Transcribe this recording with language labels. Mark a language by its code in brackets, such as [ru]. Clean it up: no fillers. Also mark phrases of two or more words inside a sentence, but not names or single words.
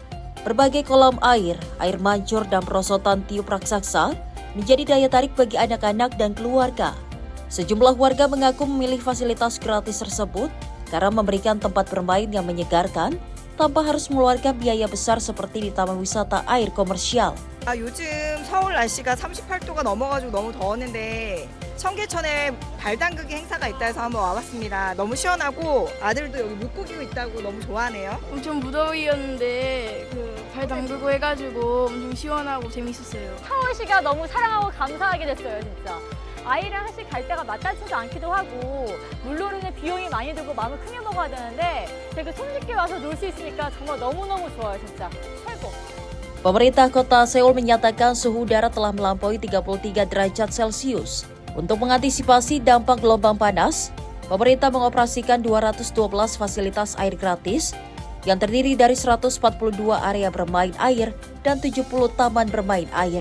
[id] Berbagai kolam air mancur, dan perosotan tiup raksasa menjadi daya tarik bagi anak-anak dan keluarga. Sejumlah warga mengaku memilih fasilitas gratis tersebut karena memberikan tempat bermain yang menyegarkan tanpa harus mengeluarkan biaya besar seperti di taman wisata air komersial. [ko] 요즘 서울 날씨가 38도가 넘어가지고 너무 더웠는데 청계천에 발 담그기 행사가 있다 해서 한번 와봤습니다. 너무 시원하고 아들도 여기 물고기 있다고 너무 좋아하네요. 엄청 무더위였는데 발 담그고 해가지고 엄청 시원하고 재밌었어요. 서울시가 너무 사랑하고 감사하게 됐어요, 진짜. 아이랑 사실 갈 데가 마땅치도 않기도 하고 물놀이는 비용이 많이 들고 마음을 크게 먹어야 되는데 되게 손쉽게 와서 놀 수 있으니까 정말 너무너무 좋아요, 진짜. 최고. [id] Pemerintah kota Seoul menyatakan suhu udara telah melampaui 33 derajat Celcius. Untuk mengantisipasi dampak gelombang panas, Pemerintah mengoperasikan 212 fasilitas air gratis yang terdiri dari 142 area bermain air dan 70 taman bermain air.